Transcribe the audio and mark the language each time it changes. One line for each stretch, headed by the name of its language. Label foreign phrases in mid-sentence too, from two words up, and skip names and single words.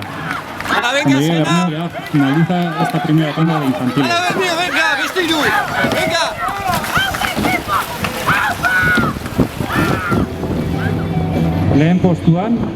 Spanish: Bermeo ya finaliza esta primera tanda de infantiles.
Basque: Bermeo, venga, beste hiru!
Spanish: Venga!
Basque: Lehen postuan